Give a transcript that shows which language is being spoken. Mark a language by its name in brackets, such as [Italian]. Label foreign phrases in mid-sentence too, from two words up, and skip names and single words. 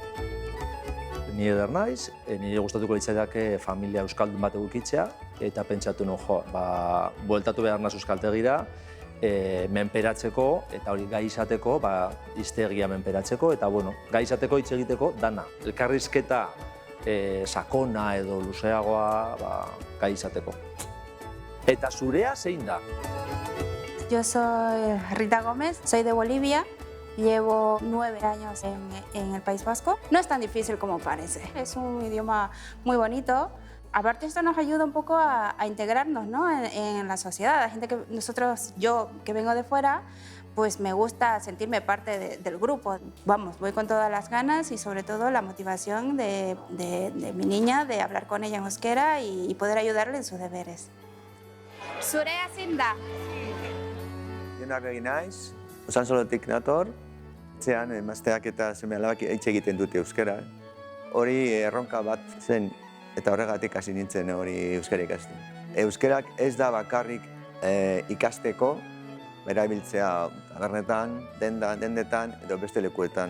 [Basque] Ni eder naiz, nire gustatuko litzaidake familia euskaldun bat edukitzea, eta pentsatu nuen, bueltatu behar naz euskaltegira, menperatzeko, eta hori gai izateko, hiztegia menperatzeko, eta gai izateko hitz egiteko dana. Elkarrizketa sakona edo luzeagoa gai izateko. Eta zurea zein da? [Spanish] Yo soy Rita Gómez, soy de Bolivia. Llevo 9 años en el País Vasco. No es tan difícil como parece. Es un idioma muy bonito. Aparte, esto nos ayuda un poco a integrarnos, ¿no? en la sociedad. La gente yo que vengo de fuera, pues me gusta sentirme parte del grupo. Vamos, voy con todas las ganas y sobre todo la motivación de mi niña, de hablar con ella en euskera y poder ayudarle en sus deberes. [Basque] Zurea zein da? Jonak egin naiz, Usansolotik nator, etxean emazteak eta seme-alabak hitz egiten dute euskara. Hori erronka bat zen eta horregatik hasi nintzen hori euskara ikasten. Euskerak ez da bakarrik ikasteko, erabiltzea tabernetan, dendetan edo beste lekuetan.